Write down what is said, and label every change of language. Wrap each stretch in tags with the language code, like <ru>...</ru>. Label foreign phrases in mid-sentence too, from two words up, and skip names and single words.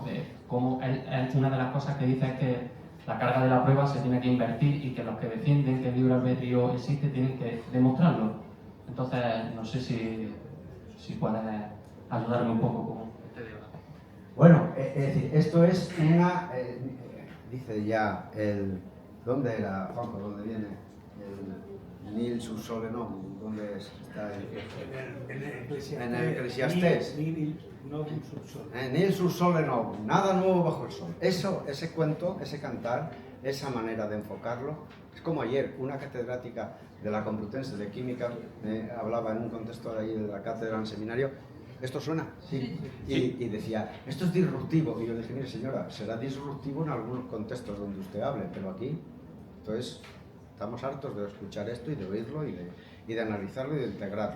<es>Cómo una de las cosas que dice es que la carga de la prueba se tiene que invertir y que los que defienden que el libre albedrío existe tienen que demostrarlo. Entonces, no sé si puedes ayudarme un poco con este debate. Bueno, es decir, esto es una... dice ya el... ¿Dónde era, Juanjo? ¿Dónde viene?</es> <la>El Nil sus sole novum.</la> <es>¿Dónde está? En el Eclesiastés.</es> <la>Nil sus sole novum.</la> <es>Nada nuevo bajo el sol. Eso, ese cuento, ese cantar, esa manera de enfocarlo, es como ayer una catedrática de la Complutense de Química hablaba en un contexto de ahí de la cátedra en el seminario. ¿Esto suena? Sí. Y decía, esto es disruptivo. Y yo le dije, mire señora, será disruptivo en algunos contextos donde usted hable, pero aquí, entonces, estamos hartos de escuchar esto y de oírlo y de analizarlo y de integrarlo.</es>